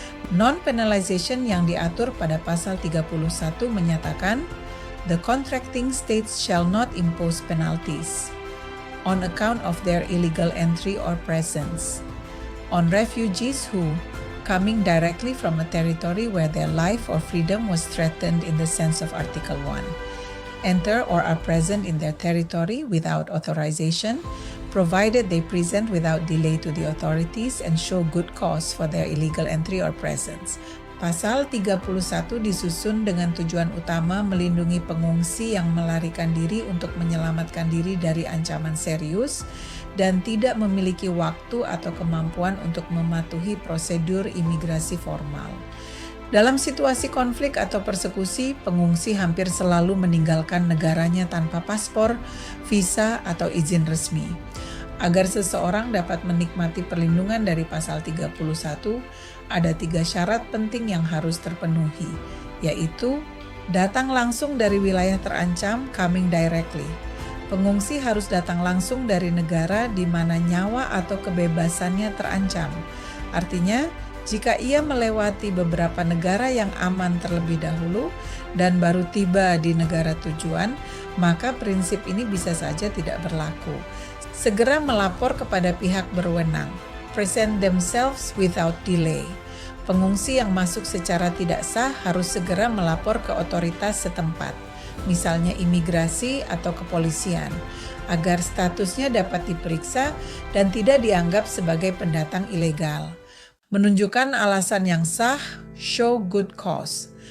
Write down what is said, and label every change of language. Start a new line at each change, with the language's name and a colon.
English: Non-penalization
Indonesian: yang diatur pada pasal 31 menyatakan,
English: "The contracting states shall not impose penalties on account of their illegal entry or presence on refugees who, coming directly from a territory where their life or freedom was threatened in the sense of Article 1. Enter or are present in their territory without authorization, provided they present without delay to the authorities and show good cause for their illegal entry or presence."
Indonesian: Pasal 31 disusun dengan tujuan utama melindungi pengungsi yang melarikan diri untuk menyelamatkan diri dari ancaman serius dan tidak memiliki waktu atau kemampuan untuk mematuhi prosedur imigrasi formal. Dalam situasi konflik atau persekusi, pengungsi hampir selalu meninggalkan negaranya tanpa paspor, visa, atau izin resmi. Agar seseorang dapat menikmati perlindungan dari pasal 31, ada 3 syarat penting yang harus terpenuhi, yaitu datang langsung dari wilayah terancam,
English: coming directly.
Indonesian: Pengungsi harus datang langsung dari negara di mana nyawa atau kebebasannya terancam. Artinya, jika ia melewati beberapa negara yang aman terlebih dahulu dan baru tiba di negara tujuan, maka prinsip ini bisa saja tidak berlaku. Segera melapor kepada pihak berwenang.
English: Present themselves without delay.
Indonesian: Pengungsi yang masuk secara tidak sah harus segera melapor ke otoritas setempat, misalnya imigrasi atau kepolisian, agar statusnya dapat diperiksa dan tidak dianggap sebagai pendatang ilegal. Menunjukkan alasan yang sah,
English: show good cause.